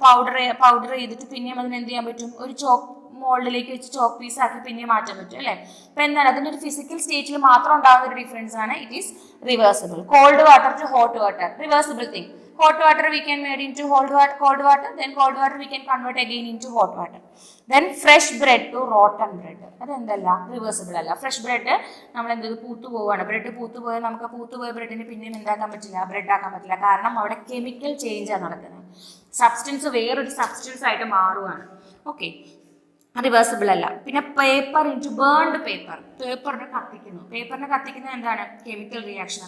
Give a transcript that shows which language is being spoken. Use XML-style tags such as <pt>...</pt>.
<ml>Powder ചെയ്തിട്ട് പിന്നെയും അതിനെ എന്ത് ചെയ്യാൻ പറ്റും? ഒരു ചോക്ക് മോൾഡിലേക്ക് വെച്ച് ചോക്ക് പീസ് ആക്കി പിന്നെ മാറ്റാൻ പറ്റും അല്ലേ? അപ്പൊ എന്താണ് അതിന്റെ ഒരു ഫിസിക്കൽ സ്റ്റേറ്റിൽ മാത്രം ഉണ്ടാകുന്ന ഒരു ഡിഫറൻസ് ആണ്</ml> <en>It is reversible. Cold water to hot water, reversible thing. Hot water we can made into cold water, then cold water we can convert again into hot water. Then fresh bread to rotten bread,</en> <ml>അതെന്തല്ല? Reversible അല്ല. Fresh bread നമ്മൾ എന്ത് പൂത്തു പോവാണ്, bread പൂത്തു പോയാൽ നമുക്ക് പൂത്തു പോയ ബ്രെഡിന് പിന്നെയും എന്താക്കാൻ പറ്റില്ല? ബ്രെഡ് ആക്കാൻ പറ്റില്ല. കാരണം അവിടെ കെമിക്കൽ ചേഞ്ചാണ് നടക്കുന്നത്. സബ്സ്റ്റൻസ് വേറൊരു സബ്സ്റ്റൻസ് ആയിട്ട് മാറുകയാണ്. ഓക്കെ, റിവേഴ്സിബിൾ അല്ല. പിന്നെ</ml> <en>paper into burned paper,</en> <ml>പേപ്പറിനെ കത്തിക്കുന്നത് എന്താണ്? Chemical reaction.</ml>